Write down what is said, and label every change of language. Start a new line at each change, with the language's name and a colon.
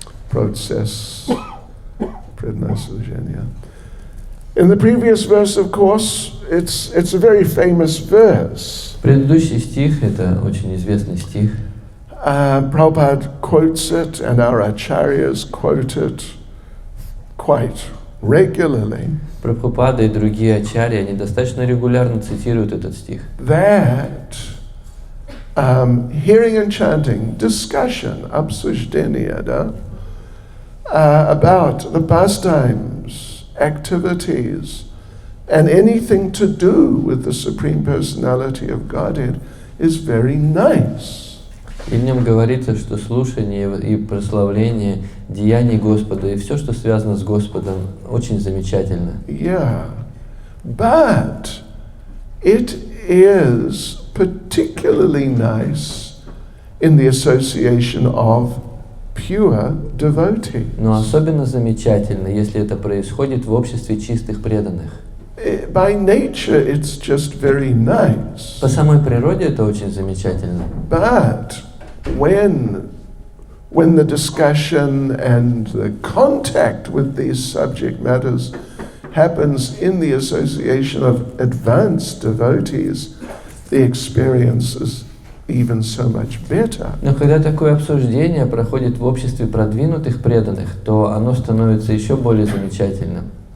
Russian: Процесс предназначения.
English: In the previous verse, of course, it's a very famous verse.
Russian: Предыдущий стих — это очень известный стих.
English: Prabhupada quotes it, and our acharyas quote it quite regularly.
Russian: Прабхупада и другие ачарьи, они достаточно регулярно цитируют этот стих.
English: That hearing and chanting, discussion, обсуждение, да, about the pastimes, activities, and anything to do with the Supreme Personality of Godhead is very nice.
Russian: И в нем говорится, что слушание и прославление деяний Господа и все, что связано с Господом, очень замечательно.
English: Yeah, but it is particularly nice in the association of pure devotees.
Russian: Но особенно замечательно, если это происходит в обществе чистых преданных.
English: By nature, it's just very nice.
Russian: По самой природе это очень замечательно.
English: But when the discussion and the contact with these subject matters happens in the association of advanced devotees, the experience is even so much better.
Russian: Но когда такое обсуждение проходит в обществе продвинутых преданных, то оно становится еще более замечательным.